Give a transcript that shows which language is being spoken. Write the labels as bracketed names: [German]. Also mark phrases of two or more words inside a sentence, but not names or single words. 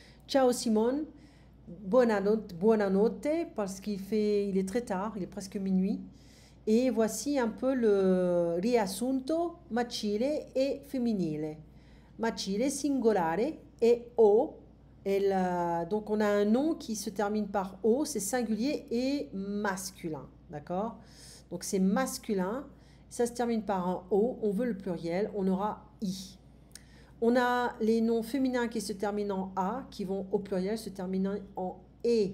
[Italian] Ciao Simone, buonanotte [French] parce il est très tard, il est presque minuit. Et voici un peu le [Italian] riassunto maschile e femminile. Maschile singolare et o. [French] Donc on a un nom qui se termine par o, c'est singulier et masculin. D'accord? Donc c'est masculin, ça se termine par un o, on veut le pluriel, on aura i. On a les noms féminins qui se terminent en A, qui vont au pluriel se terminer en E.